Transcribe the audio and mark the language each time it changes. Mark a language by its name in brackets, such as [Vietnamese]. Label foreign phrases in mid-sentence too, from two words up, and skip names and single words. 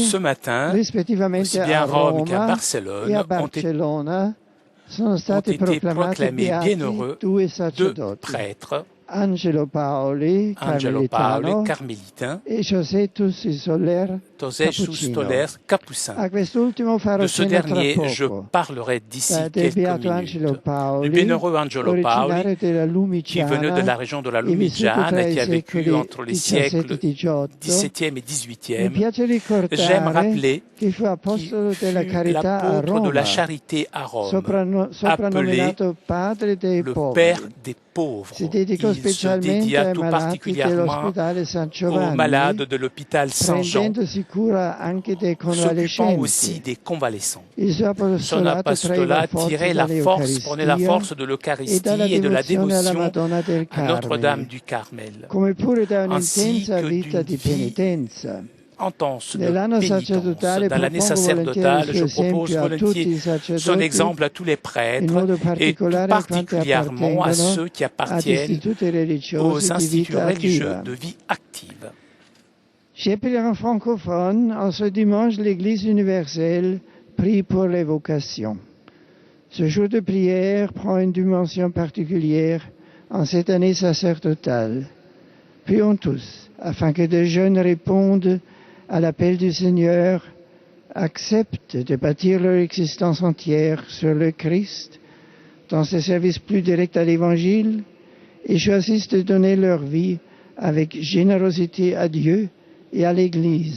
[French] Ce matin, [Italian] rispettivamente [French] aussi bien [Italian] a [French] à Rome qu'à [Italian] Roma e [French] Barcelone, [Italian] a [French] ont été [Italian] Barcellona, sono stati [French] proclamés [Italian] proclamati [French] bienheureux [Italian] beati due [French] deux [Italian] sacerdoti, [French] prêtres, [Italian] Angelo Paoli, Angelo carmelitano, Paoli, [French] carmélitain, [Italian] e José Tussi Soler, [French] Joséphus Stoller, capucin. [Italian] A quest'ultimo farò [French] De ce [Italian] cenno tra [French] dernier, je [Italian] poco. [French] parlerai d'ici [Italian] Del [French] quelques [Italian] beato Angelo [French] minutes. [Italian] Paoli, [French] Du bienheureux Angelo Paoli, [Italian] originario della [French] qui venait de la région de la Lumigiana et qui a vécu entre les siècles XVIIe et XVIIIe. J'aime rappeler [Italian] che fu apostolo della carità a [French] l'apôtre de la [Italian] Roma, [French] charité à Rome, appelé [Italian] soprannominato padre dei [French] le [Italian] poveri. [French] Père des pauvres. [Italian] Si dedicò [French] Il se [Italian] specialmente [French] dédia [Italian] ai [French] tout [Italian] malati [French] particulièrement [Italian] dell'ospedale San [French] aux [Italian] Giovanni, [French] malades de l'hôpital Saint-Jean, [Italian] prendendosi cura anche dei [French] s'occupant [Italian] convalescenti. [French] aussi des convalescents. [Italian] Il suo [French] Son apostolat tirait la force, prenait la force de l'Eucharistie et de la dévotion à Notre-Dame du Carmel, [Italian] come pure da [French] ainsi [Italian] un'intensa [French] que [Italian] vita [French] d'une [Italian] di penitenza. [French] intense de [Italian] Nell'anno [French] pénitence. [Italian] sacerdotale [French] Dans l'année [Italian] propongo [French] sacerdotale, [Italian] volentieri il [French] je [Italian] suo [French] propose [Italian] esempio a tutti [French] volontiers [Italian] i sacerdoti, [French] son exemple à tous les [Italian] in [French] prêtres [Italian] modo [French] et tout [Italian] particolare a quanti [French] particulièrement à [Italian] appartengono [French] ceux qui [Italian] ad [French] appartiennent [Italian] istituti religiosi [French] aux [Italian] di [French] instituts [Italian] vita [French] religieux [Italian] attiva. [French] de vie active. Chez pèlerins francophones, en ce dimanche, l'Église universelle prie pour les vocations. Ce jour de prière prend une dimension particulière en cette année sacerdotale. Prions tous, afin que des jeunes répondent à l'appel du Seigneur, acceptent de bâtir leur existence entière sur le Christ, dans ce service plus direct à l'Évangile, et choisissent de donner leur vie avec générosité à Dieu et à l'Église.